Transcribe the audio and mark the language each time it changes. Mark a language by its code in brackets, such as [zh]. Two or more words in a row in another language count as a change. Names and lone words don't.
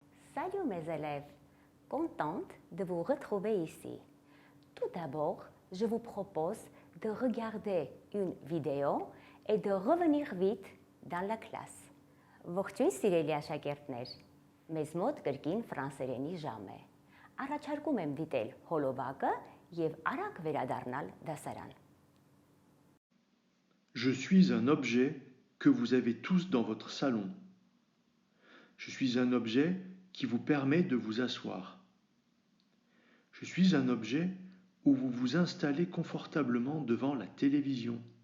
[fr] Salut mes élèves, contente de vous retrouver ici. Tout d'abord, je vous propose de regarder une vidéo et de revenir vite dans la classe. [hy] Ողջույն սիրելի աշակերտներ, մեզ մոտ կրկին ֆրանսերենի ժամ է։ Առաջարկում եմ դիտել հոլովակը և արագ վերադառնալ դասարան։ [fr] Je suis un objet que vous avez tous dans votre salon. Je suis un objet qui vous permet de vous asseoir. Je suis un objet où vous vous installez confortablement devant la télévision.